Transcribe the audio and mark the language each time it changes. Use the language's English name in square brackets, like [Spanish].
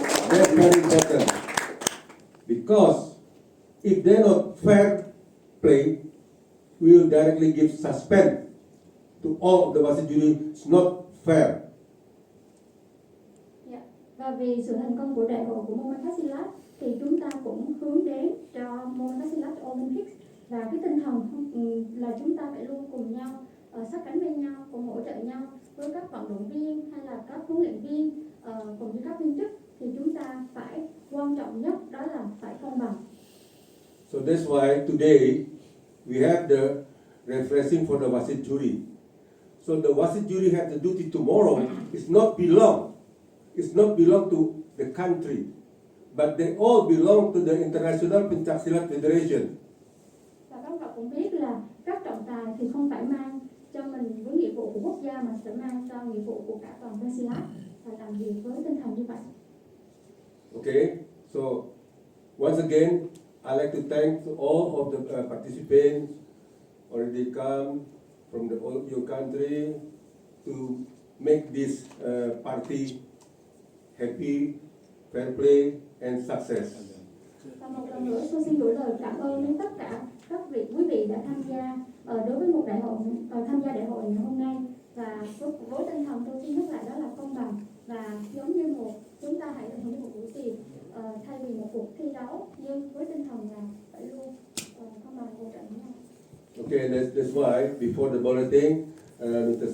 [English] That's very important. Because if they're not fair play, we will directly give suspend to all of the Wasit jury. It's not fair. [Vietnamese] Và vì sự thành công của đại hội của môn Pencak Silat thì chúng ta cũng hướng đến cho môn Pencak Silat Olympics, và cái tinh thần là chúng ta phải luôn cùng nhau sát cánh bên nhau, cùng hỗ trợ nhau với các vận động viên hay là các huấn luyện viên cùng với các viên chức, thì chúng ta phải quan trọng nhất đó là phải công bằng. [English] So that's why today we have the refreshing for the Wasit jury. So the Wasit jury have the duty tomorrow. It's not belong to the country, but they all belong to the International Pencak Silat Federation. [Vietnamese] Và các bạn cũng biết là các trọng tài thì không phải mang cho mình với nghĩa vụ của quốc gia, mà sẽ mang cho nghĩa vụ của cả toàn Pencak Silat và làm việc với tinh thần như vậy. [English] Okay, so once again, I'd like to thank all of the participants already come from your country to make this party happy, fair play and success. [Vietnamese] Và một lần nữa tôi xin gửi lời cảm ơn đến tất cả các quý vị đã tham gia đối với một tham gia đại hội ngày hôm nay, và với tinh thần tôi xin nhắc lại đó là công bằng, và giống như chúng ta hãy tận hưởng một buổi tiệc thay vì một cuộc thi đấu, nhưng với tinh thần là phải luôn công bằng hỗ trợ nhau. [English] Okay, that's why before the bulletin, Mr.